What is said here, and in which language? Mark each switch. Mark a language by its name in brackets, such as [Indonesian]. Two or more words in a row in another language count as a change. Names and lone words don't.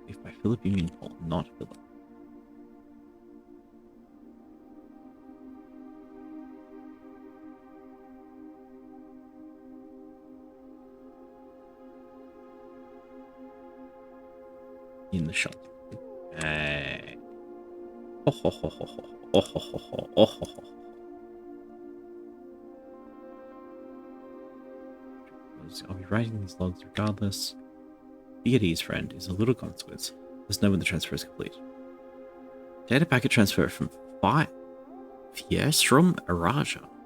[English] If by Philip you mean Paul, not Philip. In the shelter. Hey. Oh ho ho ho ho. Oh ho ho ho. Oh ho ho. I'll be writing these logs regardless. Be at ease, friend, is a little consequence. Let's know when the transfer is complete. Data packet transfer from Fiestrom Araja.